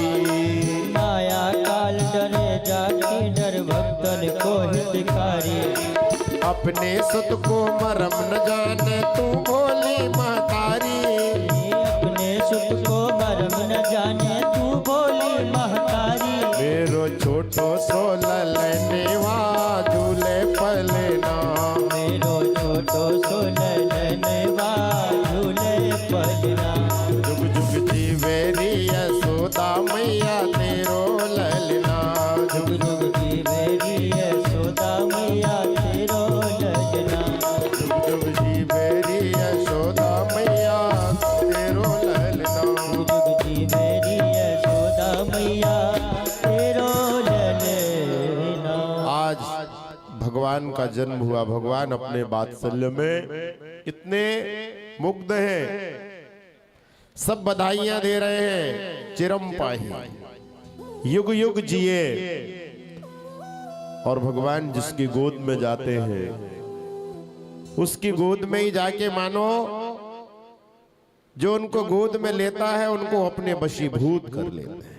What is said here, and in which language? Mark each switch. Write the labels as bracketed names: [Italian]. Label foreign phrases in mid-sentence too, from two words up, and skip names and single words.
[Braj] माया काल डरे जाके डर भक्तन को हितकारी। अपने सुत को मरम न जाने तू भोली महतारी, अपने सुख को मरम न जाने तू भोली महतारी। मेरो छोटो सो ललनवा झूले पलना, मेरो छोटो सो ललनवा झूले पलना। जुग जुग जी बेरी यशोदा मैया तेरो ललना, जुग जुग जी बेरी यशोदा मैया तेरो ललना। जुग जुग जी बेरी यशोदा मैया तेरो ललना। जुग जुग जी बेरी यशोदा मैया तेरो ललना। [Hindi] आज भगवान का जन्म हुआ। भगवान अपने वात्सल्य में इतने मुग्ध हैं, सब बधाइयां दे रहे हैं। चिरम पाही युग युग जिए। और भगवान जिसकी गोद में जाते हैं उसकी गोद में ही जाके मानो जो उनको गोद में लेता है उनको अपने वशीभूत कर लेते हैं।